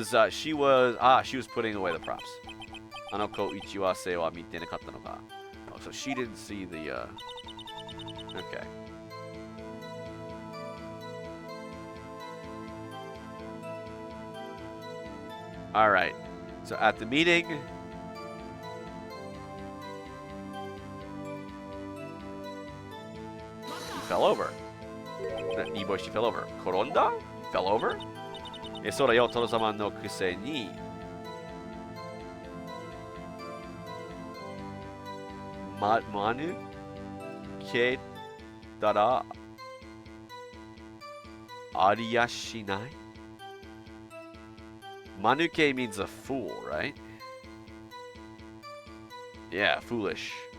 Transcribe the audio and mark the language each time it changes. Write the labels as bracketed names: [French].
[English] She was putting away the props. [Japanese] あの子打ち合わせは見てなかったのか [English] Oh, so she didn't see the Okay. Alright. So at the meeting, he fell over. Niboshi fell over. Koronda? Fell over? [Japanese] そうだよ、殿様のくせに。まぬけたらありやしない。 [English] Manuke means a fool, right? Yeah, foolish.